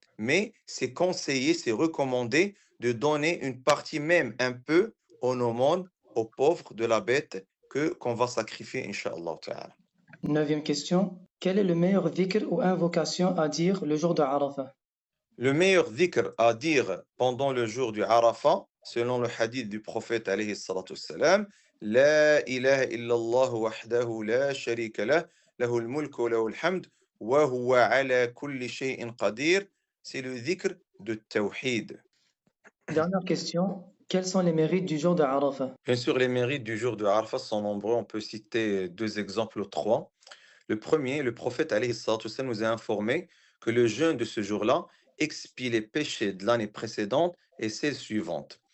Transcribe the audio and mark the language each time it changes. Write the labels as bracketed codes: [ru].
[fr] Mais c'est conseillé, c'est recommandé de donner une partie, même un peu, en aumône aux pauvres de la bête qu'on va sacrifier, Inch'Allah ta'ala. Neuvième question, quel est le meilleur dhikr ou invocation à dire le jour de Arafah? Le meilleur dhikr à dire pendant le jour du Arafat, selon le hadith du prophète alayhi salatu wassalam, [ar] لا إله إلا الله وحده لا شريك له له الملك وله الحمد وهو على كل شيء قدير. [fr] C'est le dhikr de Tawhid. Dernière question. Quels sont les mérites du jour de Arafah? Bien sûr, les mérites du jour de Arafat sont nombreux. On peut citer deux exemples ou trois. Le premier, le prophète alayhi salatu wassalam, nous a informé que le jeûne de ce jour-là expie les péchés de l'année précédente et celle suivante.